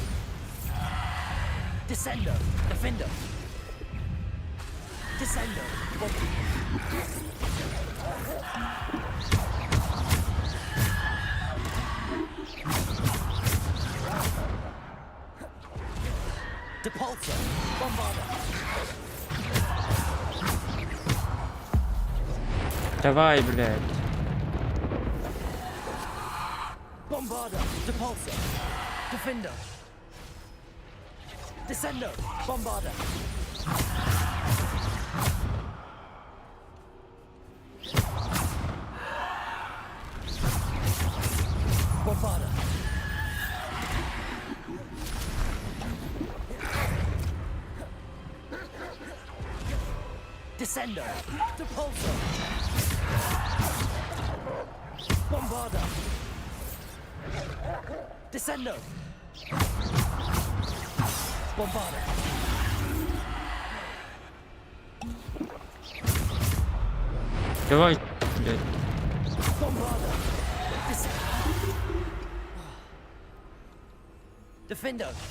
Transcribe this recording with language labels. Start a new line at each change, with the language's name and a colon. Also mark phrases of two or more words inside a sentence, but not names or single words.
Latin: Descendo. Defendo. Descendo. Depulsor. Bombarder.
Russian: Давай, блядь.
Latin: Bombarder. Depulsor. Defender. Descendo. Bombarder. Bombarder. Descendo. Depulsor. Bombarder. Descendo. Bombarder. Давай, блядь. Bombarder. Defendo.